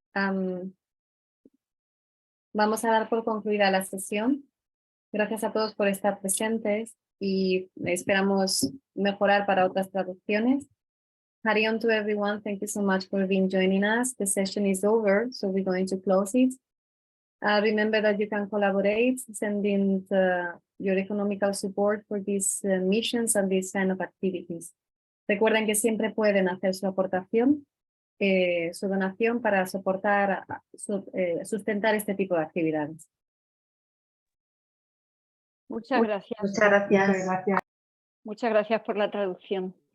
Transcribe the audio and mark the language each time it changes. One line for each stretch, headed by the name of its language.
Spanish: Vamos a dar por concluida la sesión. Gracias a todos por estar presentes y esperamos mejorar para otras traducciones. Hari on to everyone.
English: Thank you so much for being joining us. The session is over, so we're going to close it. Remember that you can collaborate, sending your economical support for these missions and these kind of activities.
Spanish: Recuerden que siempre pueden hacer su aportación, su donación para soportar, sustentar este tipo de actividades. Muchas gracias. Muchas gracias. Muchas gracias por la traducción.